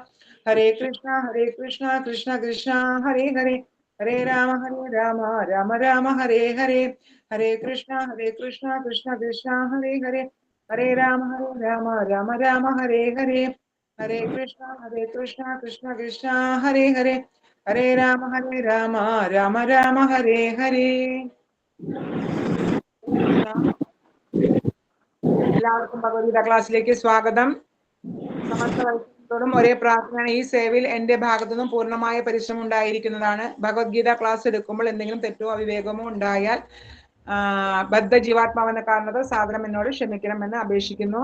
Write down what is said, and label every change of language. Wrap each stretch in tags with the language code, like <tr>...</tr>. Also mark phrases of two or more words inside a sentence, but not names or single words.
<ml>Hare Krishna Krishna Krishna Hare Hare Hare Rama Rama Rama Hare Hare Hare Krishna Krishna Krishna Hare Hare Hare Rama Rama Rama Hare Hare Hare Krishna Krishna Krishna Hare Hare Hare Rama Rama Rama Hare Hare എല്ലാവർക്കും ഭഗവത്ഗീത ക്ലാസ്സിലേക്ക് സ്വാഗതം. സമസ്ത വൈഷ്ണവരോടും ഒരേ പ്രാർത്ഥനയാണ്. ഈ സേവയിൽ എന്റെ ഭാഗത്തുനിന്നും പൂർണ്ണമായ പരിശ്രമം ഉണ്ടായിരിക്കുന്നതാണ്. ഭഗവത്ഗീത ക്ലാസ് എടുക്കുമ്പോൾ എന്തെങ്കിലും തെറ്റോ അവിവേകമോ ഉണ്ടായാൽ ബദ്ധ ജീവാത്മാവെന്ന കാരണത്താൽ സാധനം എന്നോട് ക്ഷമിക്കണമെന്ന് അപേക്ഷിക്കുന്നു.</ml>